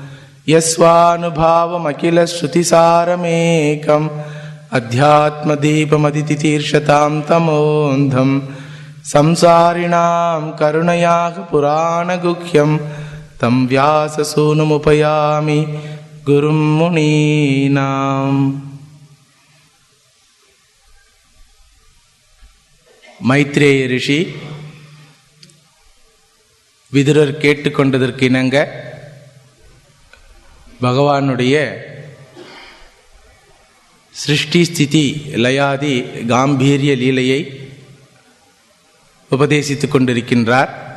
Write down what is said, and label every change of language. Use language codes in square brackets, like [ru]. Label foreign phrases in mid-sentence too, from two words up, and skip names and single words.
[sa] यस्वानुभावमखिलश्रुतिसारमेकम् अध्यात्मदीपमदितितीर्षतां तमोन्धं संसारिणां करुणयाः पुराणगुह्यं तं व्याससूनुमुपयामि गुरुं मुनीनाम्। [ta] மைத்ரேய ரிஷி விதுரர் கேட்டுக்கொண்டதற்கு இணங்க பகவானுடைய சிருஷ்டி ஸ்திதி லயாதி காம்பீரிய லீலையை உபதேசித்துக் கொண்டிருக்கின்றார்.